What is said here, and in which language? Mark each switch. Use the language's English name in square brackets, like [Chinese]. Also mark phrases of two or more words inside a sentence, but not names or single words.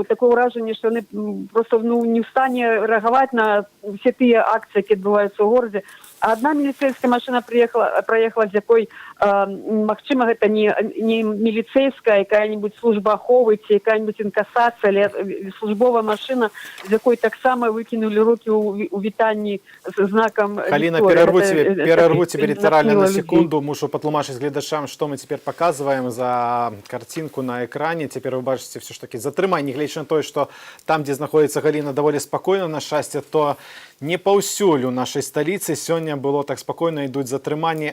[Belarusian] Такое ўражанне, што яны проста не ў стане рэагаваць на ўсе тыя акцыі, якія адбываюцца ў горадзе. А одна міліцэйская машына праехала, з якой, магчыма, гэта не міліцэйская, якая-нибудь служба аховы ці якая-нибудь інкасацыя, але службовая машына, з якой таксама выкінулі рукі ў вітанні з знакам [Russian] Галина, перерву тебе литерально на секунду. [Belarusian] Мушу патлумачыць гледачам, што мы цяпер паказваем за картинку на экране. Цяпер вы бачыце все ж таки затрыманне, гледзячы на тое, што там, дзе знаходзіцца Галіна, даволі спакойна, на шчасце, то не паўсюль у нашай сталіцы сёння было так спакойна, ідуць затрыманні.